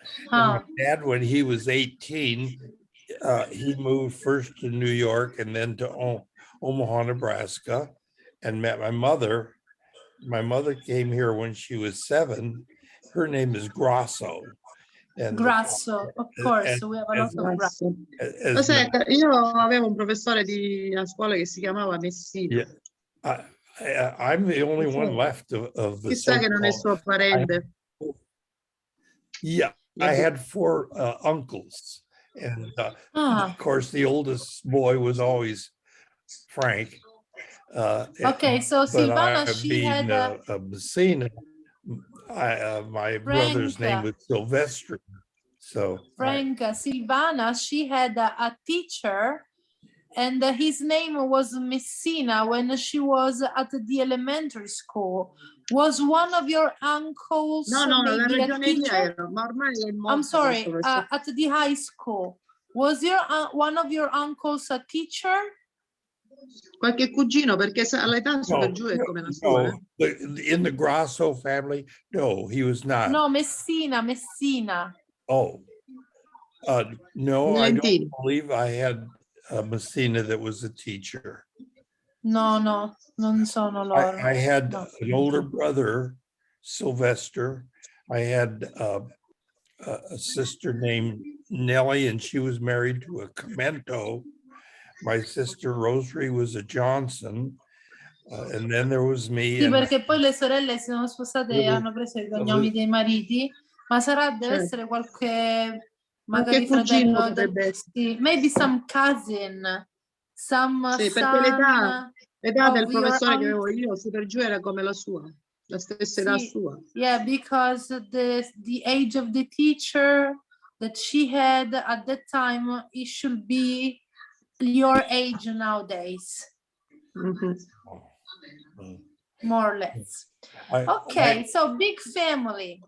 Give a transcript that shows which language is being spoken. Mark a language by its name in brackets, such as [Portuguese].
[English] My dad, when he was 18, he moved first to New York and then to Omaha, Nebraska, and met my mother. My mother came here when she was 7. Her name is Grasso, And Grasso, of course, we have a lot of grasso. [Italian] Lo sai, io avevo un professore a scuola che si chiamava Messina. [English] Yeah, I'm the only one left of the [Italian] Chissà che non è suo parente. [English] Yeah, I had 4 uncles, and of course the oldest boy was always Frank. Okay, so Silvana, she had a Messina. My brother's name was Sylvester. So Frank Silvana, she had a teacher, and his name was Messina when she was at the elementary school. Was one of your uncles maybe a teacher? I'm sorry, at the high school. Was one of your uncles a teacher? [Italian] Qualche cugino, perché all'età su per giù è come la sua. [English] In the Grasso family, no, he was not. No, Messina. Oh, no, I don't believe I had a Messina that was a teacher. [Italian] No, non sono loro. [English] I had an older brother, Sylvester. I had a sister named Nellie, and she was married to a Commento. My sister Rosary was a Johnson. And then there was me. [Italian] Sì, perché poi le sorelle si sono spostate e hanno preso i cognomi dei mariti, ma deve essere qualche magari fratello sì, [English] maybe some cousin, [Italian] sì, perché l'età del professore che avevo io su per giù era come la sua, la stessa età sua. [English] Yeah, because the age of the teacher that she had at that time, it should be your age nowadays. More or less. Okay, so big family.